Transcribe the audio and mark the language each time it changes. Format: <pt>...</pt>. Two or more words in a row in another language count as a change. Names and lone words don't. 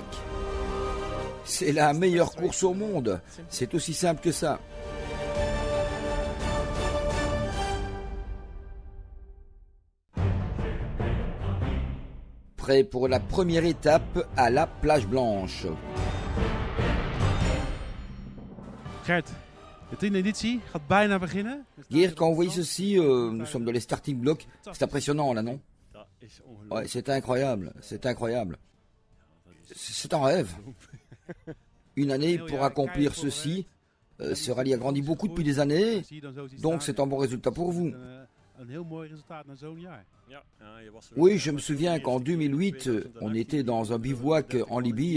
<fr>C'est la meilleure course au monde. C'est aussi simple que ça. Prêt pour la première étape à la plage blanche.</fr> <nl>Gert, de 10e editie gaat bijna beginnen.</nl> <fr>Gert, quand vous voyez ceci, nous sommes dans les</fr> <en>starting blocks.</en> <fr>C'est impressionnant là, non? Ouais, c'est incroyable, c'est incroyable. C'est un rêve. Une année pour accomplir ceci. Ce rallye a grandi beaucoup depuis des années, donc c'est un bon résultat pour vous. Oui, je me souviens qu'en 2008, on était dans un bivouac en Libye.</fr>